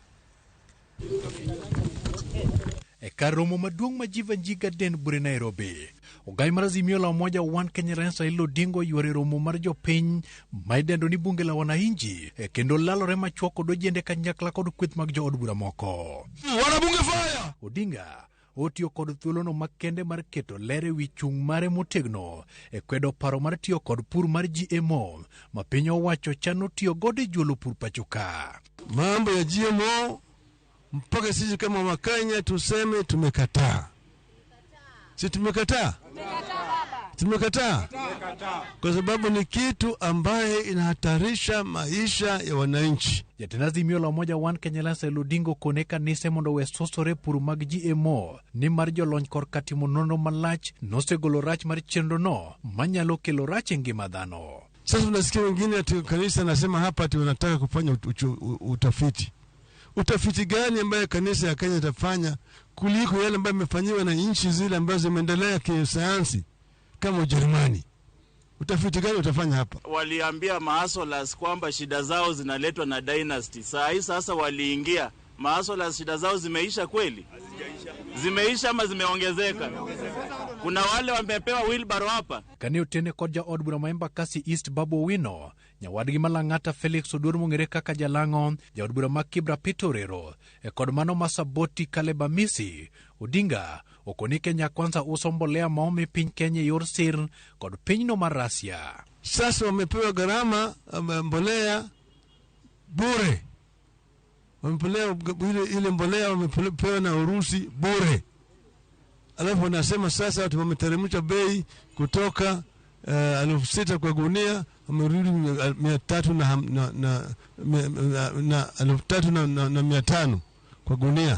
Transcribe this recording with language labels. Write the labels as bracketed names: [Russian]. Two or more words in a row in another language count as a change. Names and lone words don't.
[Luo (Kenya and Tanzania)] E kar romo maduong' Majivanji Garden buore Nairobi, ogai mar Azimio la Umoja One Kenya Alliance Raila Odinga yuare romo mar jopiny maidendo ni [Swahili] bunge la wananchi [Luo (Kenya and Tanzania)] kendo lalore machuok kod ojende kanyakla kod kweth mag jo od bura moko. [Swahili] Wana bunge fire! [Luo (Kenya and Tanzania)] Odinga otiyo kod thuolono makende mar keto lere wi chung' mare motegno e kwedo paro mar tiyo kod pur mar GMO ma piny owacho chano tiyo godo e juolo pur pachoka. [Swahili] Mambo ya GMO mpaka sisi kama Wakenya tuseme tumekataa. Si tumekataa? Tumekataa. Kwa sababu ni kitu ambaye inahatarisha maisha ya wananchi. [Luo (Kenya and Tanzania)] Jatenda Azimio la Umoja One Kenya Alliance Raila Odinga koneka nise mondo we sosore pur mag GMO ni mar jolony kor katimo nono malach nosegolo rach mar chenro no manyalo kelo rach e ngima dhano. [Swahili] Sasa tunasikia wengine ati kanisa nasema hapa ati wanataka kufanya utafiti. Utafiti gani ambaye kanisa ya Kenya itafanya kuliko yale ambayo yamefanyiwa na nchi zile ambazo zimeendelea kisayansi kama Ujerumani? Utafiti gani utafanya hapa? Waliambia maasolas kwamba shida zao zinaletwa na dynasty. Sasa waliingia. Maasolas shida zao zimeisha kweli? Zimeisha ama zimeongezeka? Kuna wale wamepewa wheelbarrow hapa. [Luo (Kenya and Tanzania)] Kanyo tene koja od bura maemba kasi East Babu Wino, nyawadgi malang'ata Felix Odur mong'ere kaka Jalango, jaod bura ma Kibra Pitorero, kod mano masaboti Kaleba Misi. Odinga okoni Kenya Kwanza uso mbolea maomi piny Kenya yor sir kod pinyno mar Russia. [Swahili] Sasa wamepewa gharama mbolea bure. Wamepewa ile mbolea wamepewa na Urusi bure. Alafu wanasema sasa watu wameteremsha bei kutoka 6,000 kwa gunia wamerudi 3,500 kwa gunia.